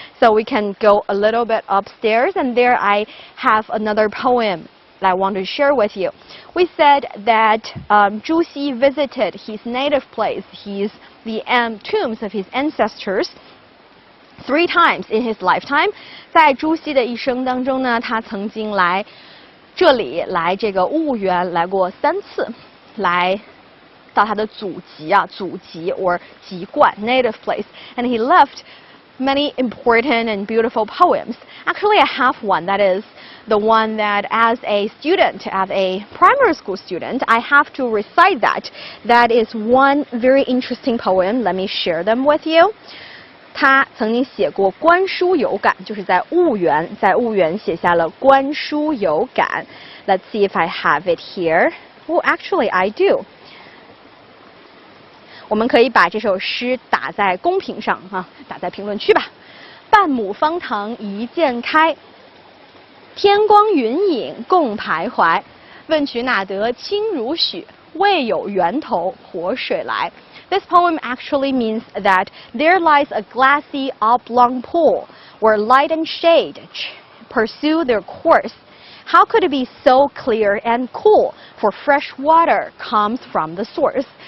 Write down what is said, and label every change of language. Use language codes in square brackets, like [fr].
[en] So we can go a little bit upstairs, and there I have another poem that I want to share with you. We said that Zhu Xi visited his native place, the tombs of his ancestors, 3 times in his lifetime. [zh] 在朱熹的一生当中呢，他曾经来这里，来这个婺源来过3次，来到他的祖籍or 籍贯 [en] native place, and he left many important and beautiful poems. Actually, I have one that is the one that as a student, as a primary school student, I have to recite that. That is one very interesting poem. Let me share them with you. [zh] 他曾经写过观书有感，就是在婺源写下了观书有感。 [en] Let's see if I have it here. Oh, actually, I do. [zh] 我们可以把这首诗打在公屏上打在评论区吧。半亩方塘一鉴开，天光云影共徘徊。问渠哪得清如许？为有源头活水来。 [en] This poem actually means that there lies a glassy oblong pool where light and shade pursue their course. How could it be so clear and cool? For fresh water comes from the source.